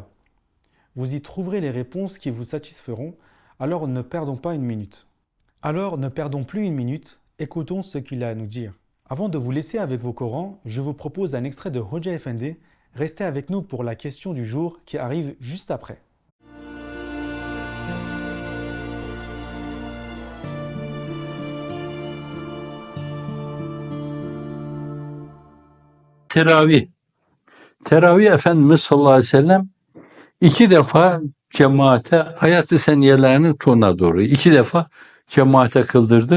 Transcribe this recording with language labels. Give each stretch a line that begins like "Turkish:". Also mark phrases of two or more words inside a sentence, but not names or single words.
French: Vous y trouverez les réponses qui vous satisferont, alors ne perdons pas une minute. Alors ne perdons plus une minute, écoutons ce qu'il a à nous dire. Avant de vous laisser avec vos Corans, je vous propose un extrait de Hoja Effendi. Restez avec nous pour la question du jour qui arrive juste après.
Turkish: Teravih. Teravih Efendimiz
Arabic: صلى الله عليه وسلم
Turkish: 2 defa cemaate hayat-ı seniyelerinin sonuna doğru 2 defa cemaate kıldırdı.